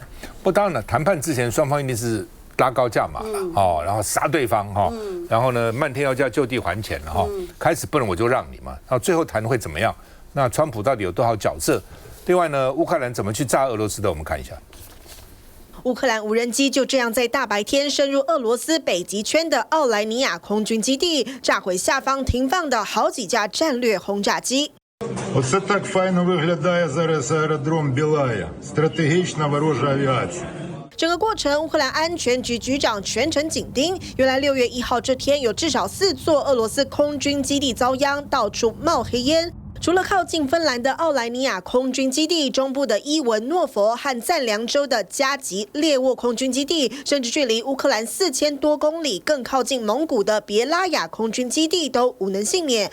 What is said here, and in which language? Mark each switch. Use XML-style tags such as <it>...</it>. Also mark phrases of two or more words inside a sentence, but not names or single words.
<zh>不，当然了，谈判之前双方一定是拉高价码了，然后杀对方然后呢，漫天要价就地还钱了开始不能我就让你嘛，然后最后谈会怎么样？那川普到底有多少角色？另外呢，乌克兰怎么去炸俄罗斯的？我们看一下。乌克兰无人机就这样在大白天深入俄罗斯北极圈的奥莱尼亚空军基地，炸毁下方停放的好几架战略轰炸机。</zh> <uk>Оце так файно виглядає зараз аеродром Білая. Стратегічна ворожа авіація.</uk> <zh>整个过程，乌克兰安全局局长全程紧盯。原来6月1号这天，有至少4座俄罗斯空军基地遭殃，到处冒黑烟。除了靠近芬兰的奥莱尼亚空军基地，中部的伊文诺佛和赞良州的加吉列沃空军基地，甚至距离乌克兰4000多公里、更靠近蒙古的别拉雅空军基地都无能幸免。</zh>